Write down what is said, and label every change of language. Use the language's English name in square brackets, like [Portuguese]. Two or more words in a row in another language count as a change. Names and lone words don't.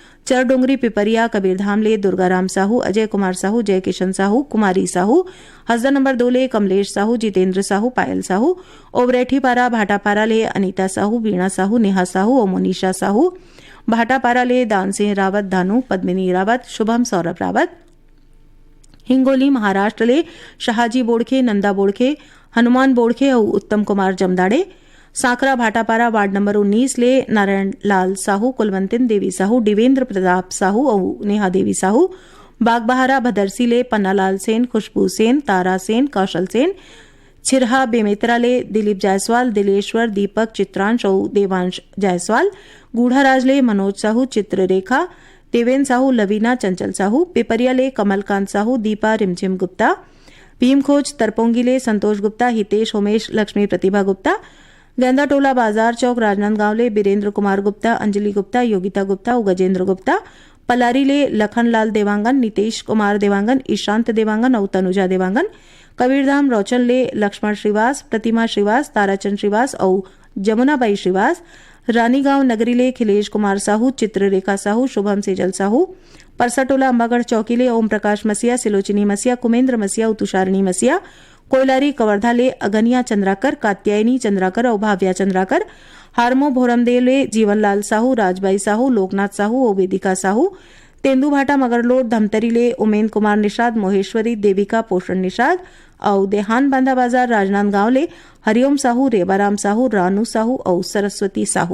[Chhattisgarhi] चरडोंगरी पिपरिया कबीरधाम ले दुर्गाराम साहू, अजय कुमार साहू, जय किशन साहू, कुमारी साहू, हसदा नंबर 2 ले कमलेश साहू, जितेंद्र साहू, पायल साहू, ओबरेठीपारा भाटापारा ले अनीता साहू, वीणा साहू, नेहा साहू और मोनिशा साहू, भाटापारा ले दान सिंह रावत, दानू, पद्मिनी रावत, शुभम सौरभ रावत, हिंगोली महाराष्ट्र ले शाहजी बोड़खे, नंदा बोड़खे, हनुमान बोड़खे और उत्तम कुमार जमदाड़े, सांकरा भाटापारा वार्ड नंबर 19 ले नारायण लाल साहू, कुलवंतिन देवी साहू, दिवेंद्र प्रताप साहू और नेहा देवी साहू, बागबहारा भदरसी ले पन्नालाल सेन, खुशबू सेन, तारा सेन, कौशल सेन, छिरहा बेमेतरा ले दिलीप जायसवाल, दिलेश्वर, दीपक, चित्रांश और देवांश जायसवाल, गूढ़ाराज ले मनोज साहू, चित्ररेखा, देवेंद्र साहू, लवीना, चंचल साहू, पिपरिया ले कमलकांत साहू, दीपा, रिमझिम गुप्ता, भीमखोज तरपोंगी ले संतोष गुप्ता, हितेश, उमेश, लक्ष्मी प्रतिभा गुप्ता, गेंदाटोला बाजार चौक राजनांदगांव ले बीरेंद्र कुमार गुप्ता, अंजलि गुप्ता, योगिता गुप्ता और गजेंद्र गुप्ता, पलारी ले लखनलाल देवांगन, नितेश कुमार देवांगन, ईशांत देवांगन और तनुजा देवांगन, कबीरधाम रोचन ले लक्ष्मण श्रीवास, प्रतिमा श्रीवास, ताराचंद श्रीवास और जमुनाबाई श्रीवास, रानीगांव नगरी ले खिलेश कुमार साहू, चित्ररेखा साहू, शुभम सेजल साहू, परसाटोला अंबागढ़ चौकी ले ओम प्रकाश मसिया, सिलोचिनी मसिया, कुमेंद्र मसिया और तुषारिणी मसिया, कोयलारी कवर्धा ले अगनिया चंद्राकर, कात्यायनी चंद्राकर और भाव्या चंद्राकर, हारमो भोरमदेव ले जीवनलाल साहू, राजबाई साहू, लोकनाथ साहू और वेदिका साहू, तेंदुभाटा मगरलोड धमतरी ले उमेंद्र कुमार निषाद, मोहेश्वरी, देविका, पोषण निषाद और देहान बांधा बाजार राजनांदगांव ले हरिओम साहू, रेबाराम साहू, रानू साहू और सरस्वती साहू।